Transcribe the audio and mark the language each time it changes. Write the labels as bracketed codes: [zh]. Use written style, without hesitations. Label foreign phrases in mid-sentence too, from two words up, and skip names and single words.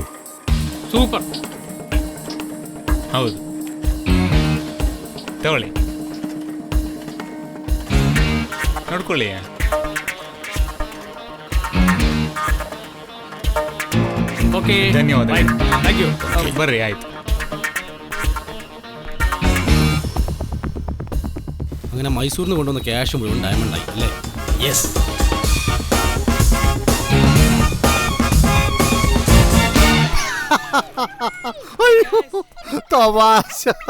[kn] ಸೂಪರ್. ಹೌದು, ತಗೊಳ್ಳಿ, ನೋಡ್ಕೊಳ್ಳಿ. ಓಕೆ, ಧನ್ಯವಾದ. [en] thank you. [kn] ಬರ್ರಿ, ಆಯ್ತು. [ml] അങ്ങനെ മൈസൂരിൽ നിന്ന് കൊണ്ടുവന്ന ക്യാഷ് മുഴുവൻ ഡയമണ്ടായി അല്ലേ? യെസ്. തമാശ.